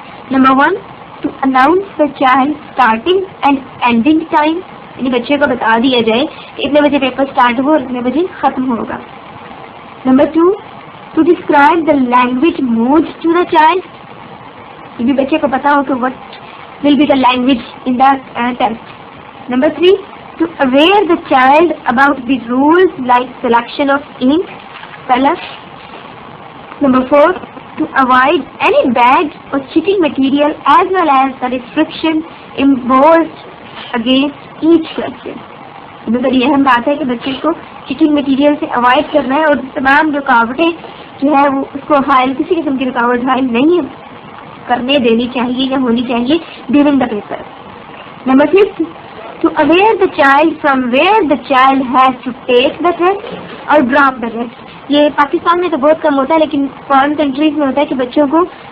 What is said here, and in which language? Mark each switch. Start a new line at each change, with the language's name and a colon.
English: number 1 to announce the child starting and ending time,
Urdu: یعنی بچے کو بتا دیا جائے کہ اتنے بجے پیپر اسٹارٹ ہو اور اتنے بجے ختم ہوگا۔
English: number 2 to describe the language mode to the child,
Urdu: یہ بھی بچے کو پتا ہو کہ
English: What will be the language in the test. Number 3 to aware the child about the rules like selection of ink, color. Number 4 to avoid any bad or cheating material as well as the restriction imposed against each question.
Urdu: یہ بڑی اہم بات ہے کہ بچے کو cheating material سے avoid کرنا ہے اور تمام رکاوٹیں جو ہے وہ اس کو حائل کسی قسم کی رکاوٹ حائل نہیں کرنے دینی چاہیے یا ہونی چاہیے
English: During the paper. Number 6 to aware the child from where the child has to take the test or drop the test.
Urdu: یہ پاکستان میں تو بہت کم ہوتا ہے، لیکن فارن کنٹریز میں ہوتا ہے کہ بچوں کو